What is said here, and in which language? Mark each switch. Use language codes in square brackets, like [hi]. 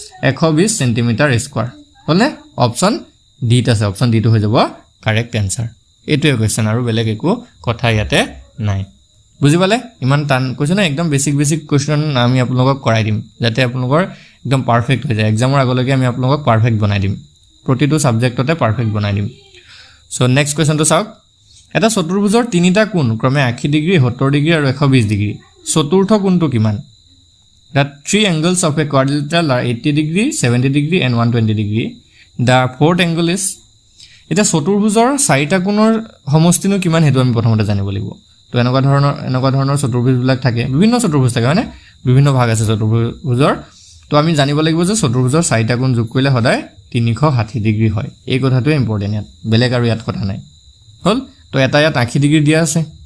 [as] 120 centimetre square হ'লনে option ডিত আছে অপশ্যন ডিটো হৈ যাব কাৰেক্ট এনচাৰ এইটোৱে কুৱেশ্যন আৰু বেলেগ একো কথা ইয়াতে নাই বুজি পালে ইমান টান কুৱেশ্যন একদম বেছিক কুৱেশ্যন আমি আপোনালোকক কৰাই দিম যাতে আপোনালোকৰ একদম পাৰফেক্ট হৈ যায় এক্সামৰ আগলৈকে আমি আপোনালোকক পাৰফেক্ট বনাই দিম প্ৰতিটো ছাবজেক্টতে পাৰফেক্ট বনাই দিম চ' নেক্সট কুৱেশ্যনটো চাওক এটা চতুৰ্ভুজৰ তিনিটা কোণ ক্ৰমে 80 ডিগ্ৰী 70 ডিগ্ৰী আৰু 120 ডিগ্ৰী চতুৰ্থ কোণটো কিমান [en] that 3 angles of a quadrilateral are 80 degree, 70 degree and 120 degree. The fourth angle is [as] এটা চতুৰ্ভুজৰ চাৰিটা কোণৰ সমষ্টিনো কিমান হেতু আমি প্ৰথমতে জানিব লাগিব তো এনেকুৱা ধৰণৰ চতুৰ্ভুজবিলাক থাকে বিভিন্ন চতুৰ্ভুজ থাকে মানে বিভিন্ন ভাগ আছে চতুৰ্ভুজৰ তো আমি জানিব লাগিব যে চতুৰ্ভুজৰ চাৰিটা কোণ যোগ কৰিলে সদায় 360 ডিগ্ৰী হয় এই কথাটো ইম্পৰ্টেন্ট ইয়াত বেলেগ আৰু ইয়াত কথা নাই হল তো এটা ইয়াত 80 ডিগ্ৰী দিয়া আছে